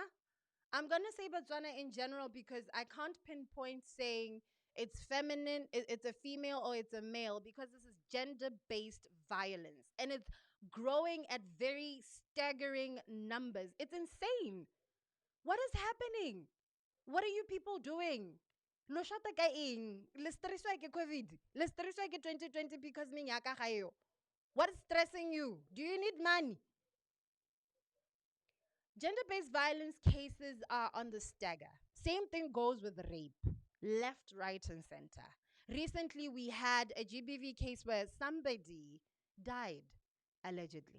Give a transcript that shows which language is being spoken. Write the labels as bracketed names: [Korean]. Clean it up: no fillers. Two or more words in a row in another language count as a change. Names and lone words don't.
[English] I'm going to say Botswana in general because I can't pinpoint saying it's feminine, it's a female, or it's a male because this is gender based violence and it's growing at very staggering numbers. It's insane. What is happening? What are you people doing? [Tswana] Lo shata ka eng? Le stresswa ke COVID. Le stresswa ke 2020 because minyaka ga yo. [English] What is stressing you? Do you need money? Gender based violence cases are on the stagger. Same thing goes with rape, left, right, and center. Recently, we had a GBV case where somebody died, allegedly.